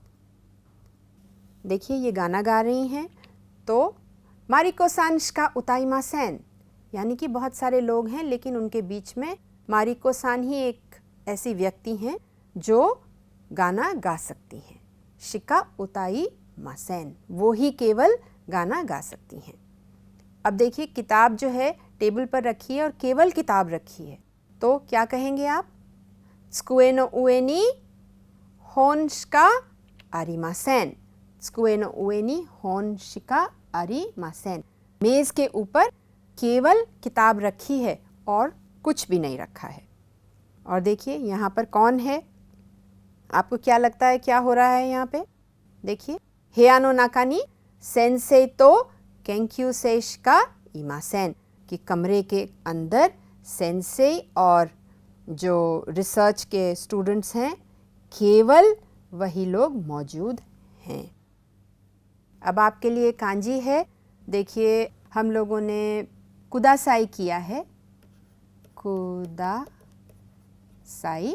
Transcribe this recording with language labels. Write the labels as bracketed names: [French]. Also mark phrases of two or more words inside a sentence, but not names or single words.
[Hindi] देखिए, ये गाना गा रही हैं, तो [Japanese] マリコさんしか歌いません, [Hindi] यानी कि बहुत सारे लोग हैं लेकिन उनके बीच में मारिको सान ही एक ऐसी व्यक्ति हैं जो गाना गा सकती हैं। [Japanese] しか歌いません, [Hindi] वो ही केवल गाना गा सकती हैं। अब देखिए, किताब जो है टेबल पर रखी है और केवल किताब रखी है, तो क्या कहेंगे आप? [Japanese] 机の上に本しかありません。机の上に本しかありません。 [Hindi] मेज के ऊपर केवल किताब रखी है और कुछ भी नहीं रखा है। और देखिए यहाँ पर कौन है? आपको क्या लगता है क्या हो रहा है यहाँ पे? देखिए, [Japanese] 部屋の中に先生と研究生しかいません [Hindi] कि कमरे के अंदर सेंसे और जो रिसर्च के स्टूडेंट्स हैं केवल वही लोग मौजूद हैं। अब आपके लिए कांजी है। देखिए, हम लोगों ने कुदासाई किया है, कुदासाई।